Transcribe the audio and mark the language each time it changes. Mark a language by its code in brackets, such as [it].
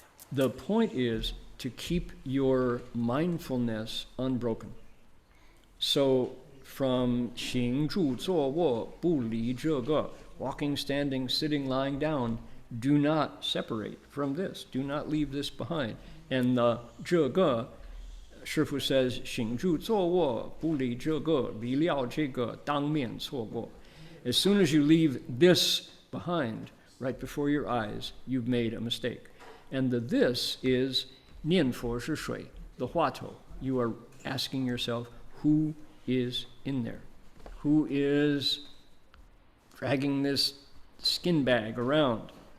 [en] The point is to keep your mindfulness unbroken. So from [zh] 行住坐卧不离这个, [en] walking, standing, sitting, lying down, do not separate from this. Do not leave this behind. And the [zh] 这个, [en] Shifu says, [zh] 行住坐卧不离这个, 离了这个当面错过. [en] As soon as you leave this behind, right before your eyes, you've made a mistake. And the this is [zh] 念佛是谁, [en] the 话头. You are asking yourself, who is in there? Who is dragging this skin bag around?